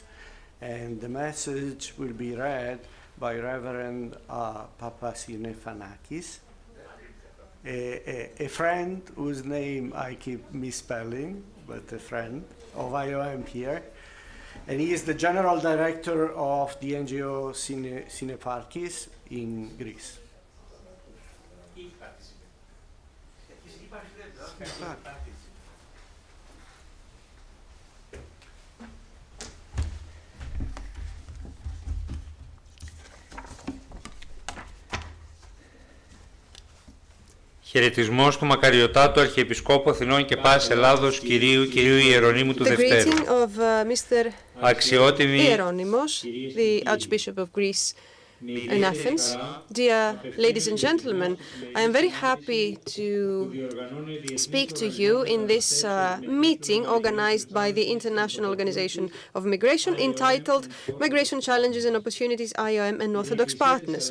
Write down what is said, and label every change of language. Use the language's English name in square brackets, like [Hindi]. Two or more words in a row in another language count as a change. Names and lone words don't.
[English] And the message will be read by Reverend Papasinefanakis, a friend whose name I keep misspelling, but a friend of IOM here. And he is the General Director of the NGO Syneparkis in Greece. [Greek] Χαιρετισμός του Μακαριωτάτου Αρχιεπισκόπου Αθηνών και Πάσης Ελλάδος κυρίου Ιερονύμου του Δευτέρου. [English] The greeting of Mr. [Greek] Αξιότιμοι [English] Hieronymus, the Archbishop of Greece in Athens. Dear ladies and gentlemen, I am very happy to speak to you in this meeting organized by the International Organization of Migration entitled Migration Challenges and Opportunities, IOM and Orthodox Partners.